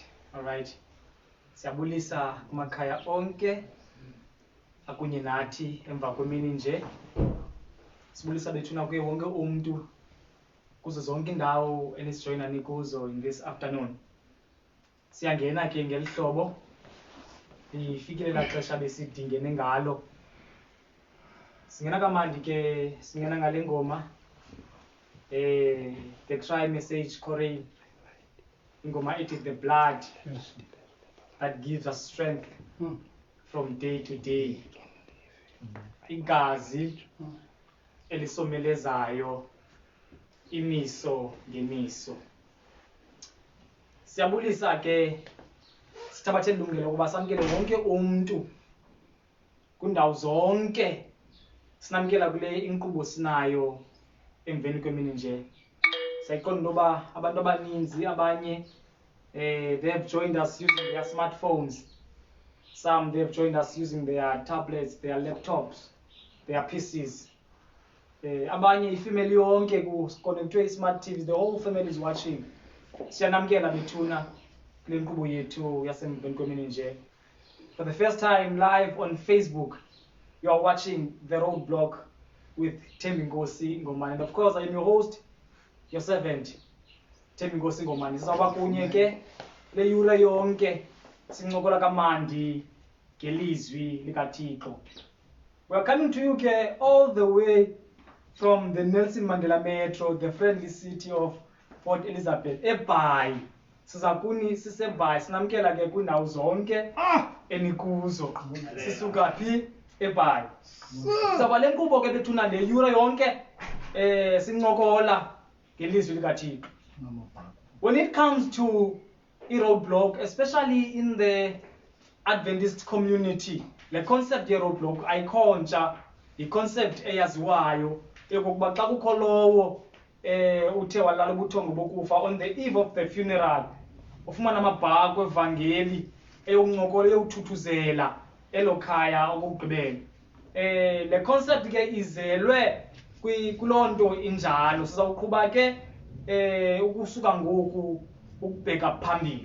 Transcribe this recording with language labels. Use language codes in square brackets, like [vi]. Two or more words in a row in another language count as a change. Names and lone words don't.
[en] All right. [xh] Siyabulisa kumakhaya onke akunye nathi emva kwemini nje. Sibulisa bethuna kuye wonke umuntu kuzo zonke indawo enisijoyina nikuzo [en] in this afternoon. [xh] Siyangena ke ngelihlobo ifikile la xesha besidingene ngalo. Singena kamandi ke singena ngale ngoma the cry message chorale. Ingoma [en] it is the blood that gives us strength from day to day. [xh] Igazi elisomelezayo imiso ngemiso. Siyabulisa ke sithabathe ilungelo ukuba samkele wonke umuntu kundawo zonke sinamkela kule inkqubo sinayo emveni kwemini nje. Siyayiqonda noba abantu abaninzi abanye [en] they have joined us using their smartphones. Some they have joined us using their tablets, their laptops, their PCs. [xh] Abanye ifamily yonke connectwe [en] smart TVs, the whole family is watching. [xh] Siyanamkela bethuna kule nkqubo yethu yasemveni kwemini nje. [en] For the first time live on Facebook, you are watching The Roadblock with Thembi Nkosi Ngomane. And of course, I am your host, your servant, Thembi Nkosi Ngomane. [xh] Sizawuba kunye ke le yura yonke sincokola kamandi ngelizwi likaThixo. [en] We are coming to you ke all the way from the Nelson Mandela Metro, the friendly city of Port Elizabeth, eBhayi. [xh] Sizakuni siseBhayi sinamkela ke kwindawo zonke enikuzo. Sisuka phi eBhayi. Sizaba le nkqubo ke bethuna le yura yonke sincokola ngelizwi likaThixo. [en] When it comes to i-roadblock, especially in the Adventist community, [xh] le concept ye-roadblock ayikhontsha, i-concept eyaziwayo yokokuba xa kukho lowo uthe walala ubuthongo bokufa [en] on the eve of the funeral, [xh] ufumana amabhako evangeli eyoncokola eyothuthuzela elo khaya okokugqibela. Le concept ke izelwe kuloo nto injalo. Sizawuqhuba ke ukusuka ngoku ukubheka phambili.